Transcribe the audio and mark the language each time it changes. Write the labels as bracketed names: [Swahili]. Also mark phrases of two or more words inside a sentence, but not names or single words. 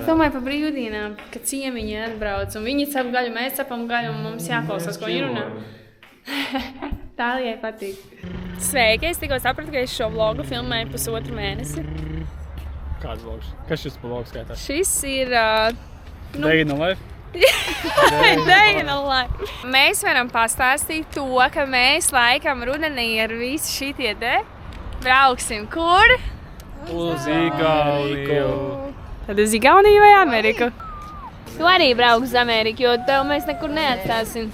[Latvian] Es domāju par brīvdienām, ka ciemiņi atbrauc un viņi cep gaļu, mēs cepam gaļu un mums jāklausās, ko viņi runā. Tālijai patīk. Sveiki, es tikko sapratu, ka es šo vlogu filmēju 1,5 mēnesi. Kāds vlogs? Kas šis pa vlogs skaitās? Šis ir... [English] Day in the life? Day in the life. [Latvian] Mēs varam pastāstīt to, ka mēs laikam rudenī ar visu šitie te brauksim kur? Uz Igauniju. Tad uz Igauniju vai Ameriku? Tu arī brauks uz Ameriku, jo tev mēs nekur neatstāsim.